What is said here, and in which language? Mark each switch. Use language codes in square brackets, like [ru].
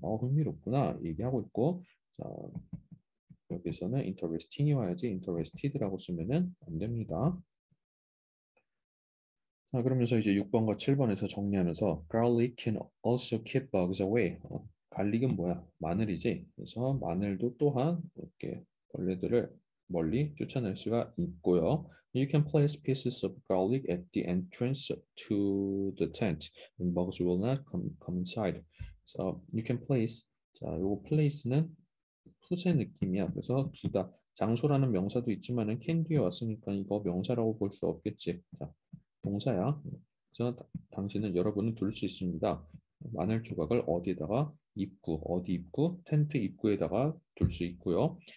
[ko] 흥미롭구나 얘기하고 있고 자 여기서는 interesting이 와야지 interested라고 쓰면은 안 됩니다. 자, 그러면서 이제 6번과 7번에서 정리하면서 [en] garlic can also keep bugs away. [ko] 갈릭은 뭐야? 마늘이지. 그래서 마늘도 또한 이렇게 벌레들을 멀리 쫓아낼 수가 있고요. [en] You can place pieces of garlic at the entrance to the tent, and bugs will not come inside. So you can place. [ko] 자, 요거 place는 푸세 느낌이야. 그래서 두다. 장소라는 명사도 있지만은 can 뒤에 왔으니까 이거 명사라고 볼 수 없겠지. 자, 동사야. 그래서 당신은 여러분은 둘 수 있습니다. 마늘 조각을 어디에다가 입구, 어디 입구, 텐트 입구에다가 둘 수 있고요.